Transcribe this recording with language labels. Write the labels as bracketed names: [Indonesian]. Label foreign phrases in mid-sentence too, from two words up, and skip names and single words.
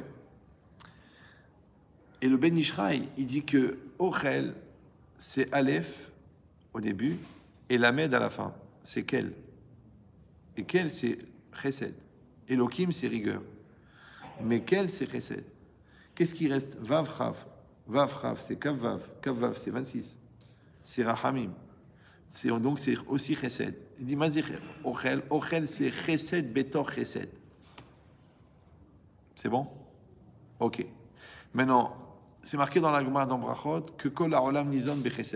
[French] Et le Ben Ishraï, il dit que Ochel, c'est Aleph au début et Lamed à la fin. C'est Kel. Et Kel, c'est Chesed. Elohim, c'est rigueur. Mais Kel, c'est Chesed. Qu'est-ce qui reste? [Hebrew] וו כף. וו כף, c'est כ"ו. כ"ו, [French] c'est 26. C'est Rahamim. Donc c'est aussi Chesed. Il dit [Hebrew] מזין אוכל. [French] Ochel, c'est [Hebrew] חסד בתוך חסד. [French] C'est bon? Ok. Maintenant, c'est marqué dans la Gemara dans Brachot que [Hebrew] כל העולם ניזון בחסד.